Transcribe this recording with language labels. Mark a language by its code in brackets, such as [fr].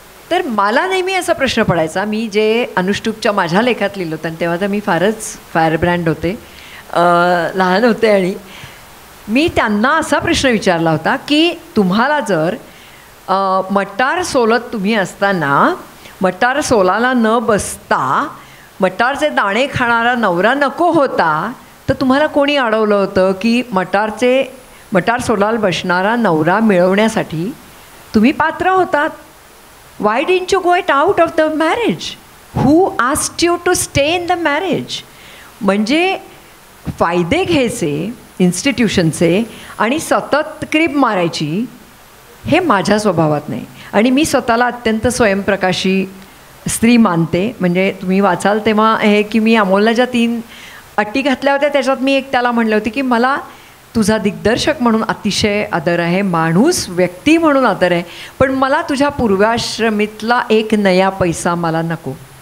[mr] तर मला नेहमी असा प्रश्न पडायचा, मी जे अनुष्टुपच्या माझ्या लेखात लिहिलं होतं, तेव्हा तर मी फारच फायरब्रँड होते, लहान होते, आणि मी त्यांना असा प्रश्न विचारला होता की तुम्हाला जर मटार सोलत तुम्ही असताना मटार सोलाला न बसता मटारचे दाणे खाणारा नवरा नको होता, तर तुम्हाला कोणी अडवलं होतं की मटार सोलाला बसणारा नवरा मिळवण्यासाठी तुम्ही पात्र होतात. [en] Why didn't you go it out of the marriage? Who asked you to stay in the marriage? [mr] म्हणजे फायदे घ्यायचे इन्स्टिट्यूशनचे आणि सतत क्रीब मारायची, हे माझ्या स्वभावात नाही. आणि मी स्वतःला अत्यंत स्वयंप्रकाशी स्त्री मानते. म्हणजे तुम्ही वाचाल तेव्हा हे की मी अमोलला ज्या 3 अटी घातल्या होत्या त्याच्यात मी एक त्याला म्हणले होते की मला तुझा दिग्दर्शक म्हणून अतिशय आदर आहे, माणूस व्यक्ती म्हणून आदर आहे, पण मला तुझ्या पूर्वाश्रमीतला एक नया पैसा मला नको.